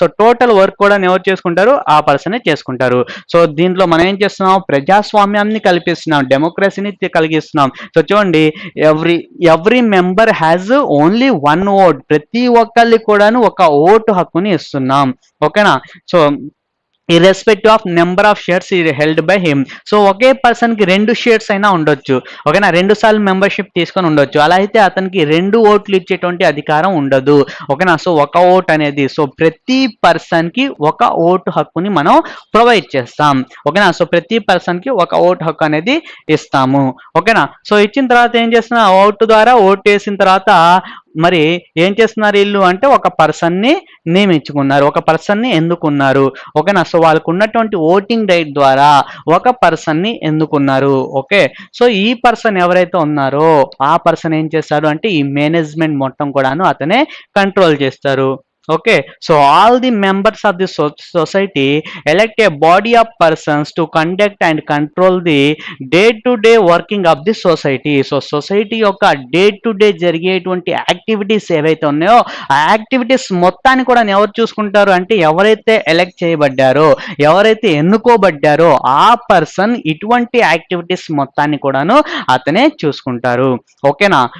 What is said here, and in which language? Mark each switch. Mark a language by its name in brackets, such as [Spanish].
[Telugu] So total work కూడా ఎవరు చేసుకుంటారు, ఆ పర్సనే చేసుకుంటారు. సో దీంట్లో మనం ఏం చేస్తున్నాం, ప్రజాస్వామ్యాన్ని కల్పిస్తున్నాం, డెమోక్రసీని కలిగిస్తున్నాం. [English] so [Telugu] చూడండి, [English] Every member has only 1 vote. [Telugu] ప్రతి ఒక్కరికి కూడాను ఒక ఓటు హక్కుని ఇస్తున్నాం. ఓకేనా. [English] So irrespective of number of shares held by him. [Telugu] So okay person కి 2 షేర్స్ అయినా ఉండొచ్చు. ఓకేనా. 2 సార్లు మెంబర్షిప్ తీసుకొని ఉండొచ్చు. అలా అయితే అతనికి 2 ఓట్లు ఇచ్చేటువంటి అధికారం ఉండదు. ఓకేనా. సో ఒక ఓట్ అనేది, సో ప్రతి పర్సన్ కి ఒక ఓటు హక్కుని మనం ప్రొవైడ్ చేస్తాం. ఓకేనా. సో ప్రతి పర్సన్ కి ఒక ఓటు హక్కు అనేది ఇస్తాము. ఓకేనా. సో ఇచ్చిన తర్వాత ఏం చేస్తున్నా, ఓటు ద్వారా ఓటు వేసిన తర్వాత మరి ఏం చేస్తున్నారు వీళ్ళు అంటే ఒక పర్సన్ని నియమించుకున్నారు, ఒక పర్సన్ని ఎన్నుకున్నారు. ఓకేనా. సో వాళ్ళకు ఉన్నటువంటి ఓటింగ్ రైట్ ద్వారా ఒక పర్సన్ని ఎన్నుకున్నారు. ఓకే. సో ఈ పర్సన్ ఎవరైతే ఉన్నారో ఆ పర్సన్ ఏం చేస్తారు అంటే ఈ మేనేజ్మెంట్ మొత్తం కూడాను అతనే కంట్రోల్ చేస్తారు. [English] Okay, so all the members of the society elect a body of persons to conduct and control the day-to-day working of the society. [Telugu] So society యొక్క డే టు డే జరిగేటువంటి యాక్టివిటీస్ ఏవైతే ఉన్నాయో ఆ activities మొత్తాన్ని కూడా ఎవరు చూసుకుంటారు అంటే ఎవరైతే ఎలక్ట్ చేయబడ్డారో, ఎవరైతే ఎన్నుకోబడ్డారో ఆ పర్సన్ ఇటువంటి యాక్టివిటీస్ మొత్తాన్ని కూడాను అతనే చూసుకుంటారు. ఓకేనా?